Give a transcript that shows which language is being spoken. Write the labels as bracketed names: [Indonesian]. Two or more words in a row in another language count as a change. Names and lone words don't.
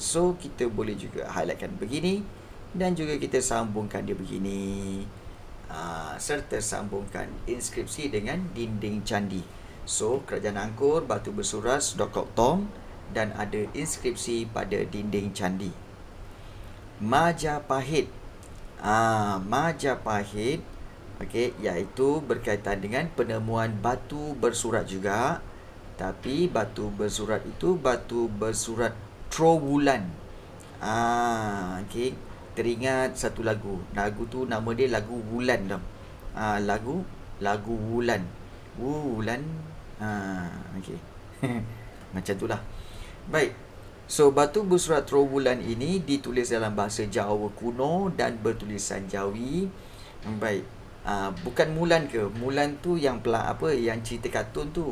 [Malay] So kita boleh juga highlightkan begini dan juga kita sambungkan dia begini. Serta sambungkan inskripsi dengan dinding candi. So kerajaan Angkor, batu bersurat, Sdok Kok Tom, dan ada inskripsi pada dinding candi. Majapahit. Majapahit, okey, iaitu berkaitan dengan penemuan batu bersurat juga. Tapi batu bersurat itu batu bersurat Trowulan. Okey. Teringat satu lagu. Lagu tu nama dia lagu Wulan tau. Lagu Wulan. Wulan. Okey. Macam tu lah. Baik. So, batu bersurat Trowulan ini ditulis dalam bahasa Jawa kuno dan bertulisan Jawi. Baik. Bukan Mulan ke? Mulan tu yang yang cerita kartun tu.